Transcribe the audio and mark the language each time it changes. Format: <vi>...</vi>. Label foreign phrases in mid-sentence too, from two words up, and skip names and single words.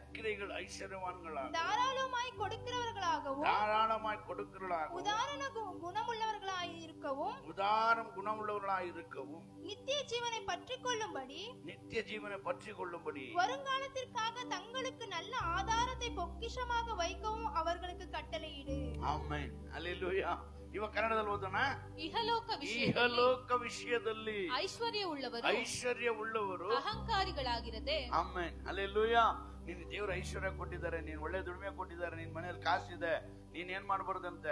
<ta>தாராளமாய் கொடுக்கிறவர்களாகவும் உதாரண குணமுள்ளவர்களாய் இருக்கவும் நித்திய ஜீவனை பற்றிக் கொள்ளும்படி வருங்காலத்திற்காக தங்களுக்கு நல்ல ஆதாரத்தை பொக்கிஷமாக வைக்கவும் அவர்களுக்கு கட்டளையிடு.</ta> <kn>ಆಮೆನ್, ಹಲ್ಲೆಲೂಯಾ. ಇವ ಕನ್ನಡದಲ್ಲಿ ಓದೋಣ. ಇಹಲೋಕ ವಿಷಯದಲ್ಲಿ ಐಶ್ವರ್ಯ ಉಳ್ಳವರು ಅಹಂಕಾರಿಗಳಾಗಿರದೆ. ಆಮೆನ್, ಹಲ್ಲೆಲೂಯಾ. ನೀನು ದೇವರ ಐಶ್ವರ್ಯ ಕೊಟ್ಟಿದ್ದಾರೆ, ನೀನ್ ಒಳ್ಳೆ ದುಡಿಮೆ ಕೊಟ್ಟಿದ್ದಾರೆ, ನಿನ್ ಮನೇಲಿ ಕಾಸಿದೆ, ನೀನ್ ಏನ್ ಮಾಡ್ಬಾರ್ದಂತೆ?</kn>